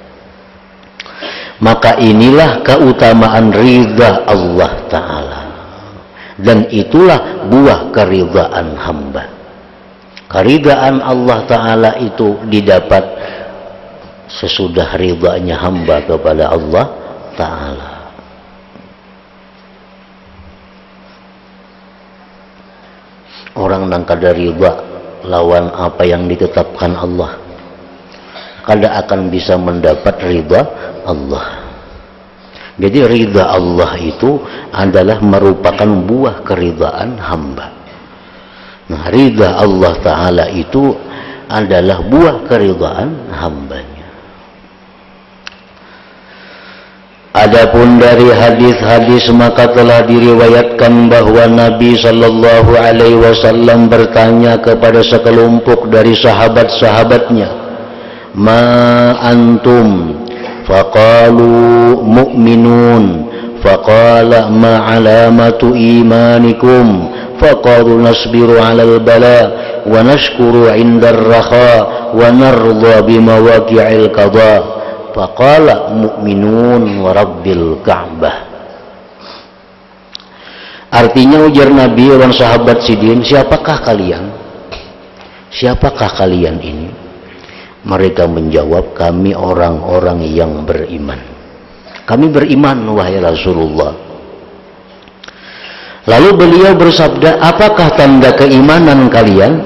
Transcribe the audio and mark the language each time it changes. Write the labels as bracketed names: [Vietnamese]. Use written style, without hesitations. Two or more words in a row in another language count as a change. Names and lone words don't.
[Indonesian] Maka inilah keutamaan ridha Allah Ta'ala. Dan itulah buah keridhaan hamba. Keridhaan Allah Ta'ala itu didapat sesudah ridhanya hamba kepada Allah Ta'ala. Orang [Banjar] nang kada [Indonesian] ridha lawan apa yang ditetapkan Allah, kada akan bisa mendapat ridha Allah. Jadi ridha Allah itu adalah merupakan buah keridhaan hamba. Nah, ridha Allah Ta'ala itu adalah buah keridhaan hambanya. Adapun dari hadis-hadis maka telah diriwayatkan bahwa Nabi [Arabic] صلى الله عليه وسلم [Indonesian] bertanya kepada sekelompok dari sahabat-sahabatnya, [Arabic] ما أنتم? فقالوا مؤمنون. فقال ما علامة إيمانكم? فقالوا نصبر على البلاء و نشكر عند الرخاء و نرضى بمواقع القضاء. فقال مؤمنون و رب الكعبة. [Indonesian] Artinya ujar Nabi orang sahabat sidin, siapakah kalian? Siapakah kalian ini? Mereka menjawab, kami orang-orang yang beriman. Kami beriman wahai Rasulullah. Lalu beliau bersabda, apakah tanda keimanan kalian?